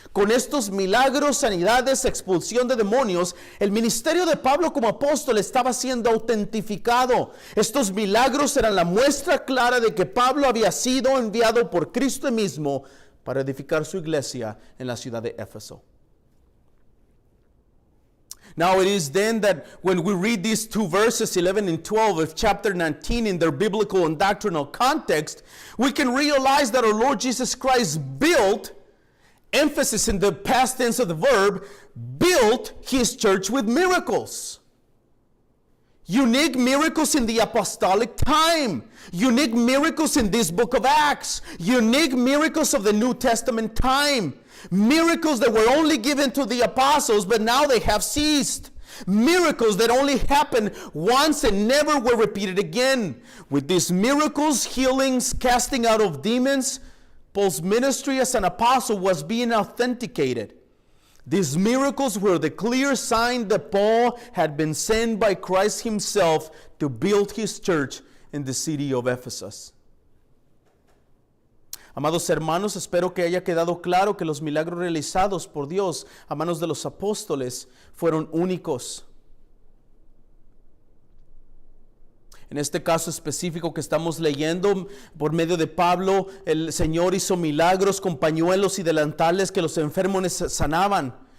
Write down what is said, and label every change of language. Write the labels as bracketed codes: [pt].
[es] Con estos milagros, sanidades, expulsión de demonios, el ministerio de Pablo como apóstol estaba siendo autentificado. Estos milagros eran la muestra clara de que Pablo había sido enviado por Cristo mismo para edificar su iglesia en la ciudad de Éfeso. [en] Now it is then that when we read these two verses, 11 and 12 of chapter 19 in their biblical and doctrinal context, we can realize that our Lord Jesus Christ built, emphasis in the past tense of the verb, built his church with miracles. Unique miracles in the apostolic time. Unique miracles in this book of Acts. Unique miracles of the New Testament time. Miracles that were only given to the apostles, but now they have ceased. Miracles that only happened once and never were repeated again. With these miracles, healings, casting out of demons, Paul's ministry as an apostle was being authenticated. These miracles were the clear sign that Paul had been sent by Christ himself to build his church in the city of Ephesus. [es] Amados hermanos, espero que haya quedado claro que los milagros realizados por Dios a manos de los apóstoles fueron únicos. En este caso específico que estamos leyendo, por medio de Pablo, el Señor hizo milagros con pañuelos y delantales que los enfermos sanaban.